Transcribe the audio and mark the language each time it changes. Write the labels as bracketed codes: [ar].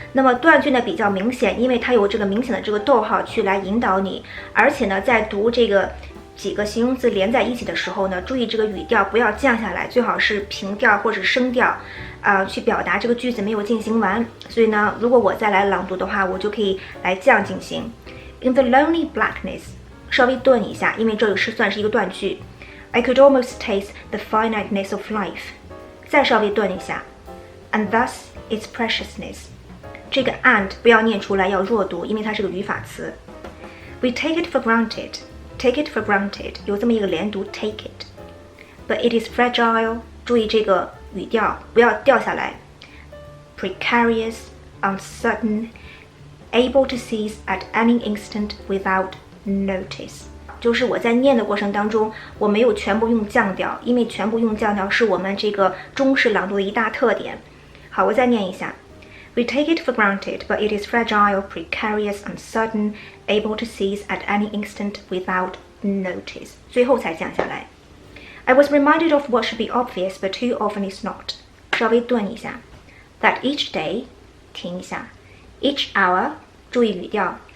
[zh] 那么断句呢比较明显，因为它有这个明显的这个逗号去来引导你，而且呢在读这个几个形容词连在一起的时候呢，注意这个语调不要降下来，最好是平调或者升调去表达这个句子没有进行完。所以呢，如果我再来朗读的话，我就可以来这样进行。 [en] In the lonely blackness， [zh] 稍微顿一下，因为这个算是一个断句。 [en] I could almost taste the finiteness of life， [zh] 再稍微顿一下。 [en] And thus its preciousness， [zh] 这个 and 不要念出来，要弱读，因为它是个语法词。 [en] We take it for granted。Take it for granted， [zh] 有这么一个连读 [en] take it， but it is fragile， [zh] 注意这个语调不要掉下来。 [en] Precarious, uncertain, able to cease at any instant without notice， [zh] 就是我在念的过程当中，我没有全部用降调，因为全部用降调是我们这个中式朗读的一大特点。好，我再念一下。 [en] We take it for granted, but it is fragile, precarious, uncertain, able to cease at any instant without notice. [zh] 最后才降下来。 [en] I was reminded of what should be obvious, but too often is not. [zh] 稍微顿一下。 [en] That each day， [zh] 停一下。 [en] Each hour， [zh] 注意语调。